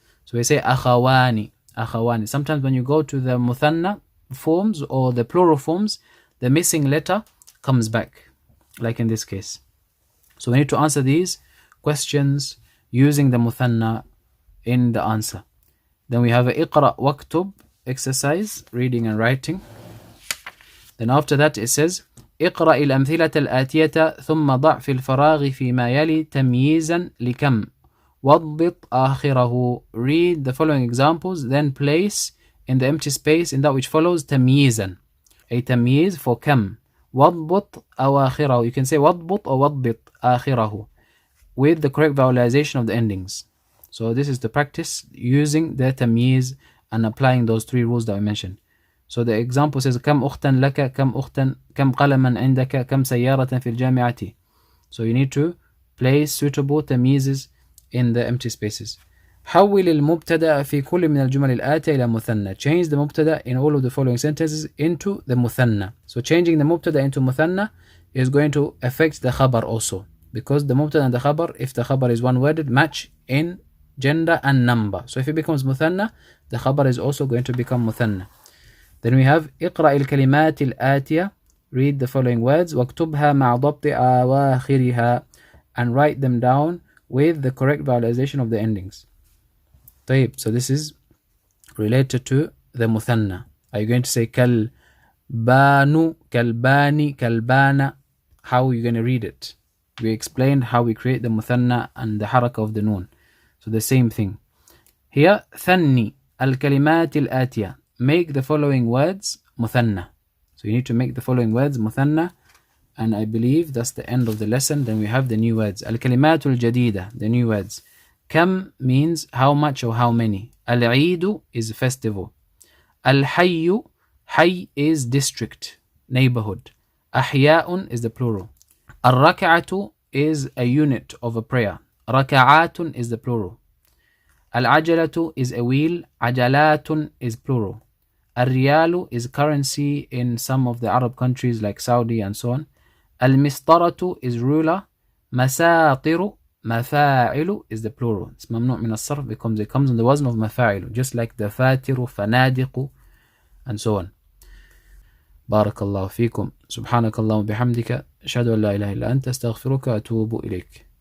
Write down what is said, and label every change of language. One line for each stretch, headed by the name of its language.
English: So we say akhawani, akhawani. Sometimes when you go to the muthanna forms or the plural forms, the missing letter comes back, like in this case. So we need to answer these questions using the muthanna in the answer. Then we have a iqra waktub exercise, reading and writing. Then after that it says
Arabic: اقرأ الأمثلة الآتية ثم ضع في الفراغ فيما يلي تمييزا لكم واضبط آخره.
English: Read the following examples, then place in the empty space in that which follows تمييزا. A تمييز for كم.
Arabic: واضبط أواخره.
English: You can say واضبط or واضبط آخره with the correct vowelization of the endings. So this is to practice using the تمييز and applying those three rules that we mentioned.
Arabic: So the example says كم أختا لك كم أختا كم قلما عندك كم سيارة في الجامعة.
English: So you need to place suitable تمييزes in the empty spaces.
Arabic: حول المبتدأ في كل من الجمل الآتية إلى مثنى.
English: Change the مبتدأ in all of the following sentences into the مثنى. So changing the مبتدأ into مثنى is going to affect the خبر also, because the مبتدأ and the خبر, if the خبر is one worded, match in gender and number. So if it becomes مثنى, the خبر is also going to become مثنى. Then we have اقرأ الكلمات الآتية. Read the following words واكتبها مع ضبط أواخرها, and write them down with the correct vowelization of the endings. طيب, so this is related to the مثنى. Are you going to say كالبانو, كالباني, كالبانا? How are you going to read it? We explained how we create the مثنى and the حركة of the noon. So the same thing.
Arabic: Here, ثني الكلمات الآتية.
English: Make the following words مثنى. So you need to make the following words مثنى, and I believe that's the end of the lesson. Then we have the new words. الكلمات الجديدة, the new words. كم means how much or how many. العيد is festival. الحي, حي is district, neighborhood. أحياء is the plural. الركعة is a unit of a prayer. ركعات is the plural. العجلة is a wheel. عجلات is plural. الريال is currency in some of the Arab countries like Saudi and so on. المسطرة is ruler. مساطر, مفاعل is the plural. It's ممنوع من الصرف because it comes on the wazn of مفاعل, just like دفاتر, فنادق, and so on.
Arabic: بارك الله فيكم. سبحانك اللهم وبحمدك أشهد أن لا إله إلا أنت أستغفرك وأتوب إليك.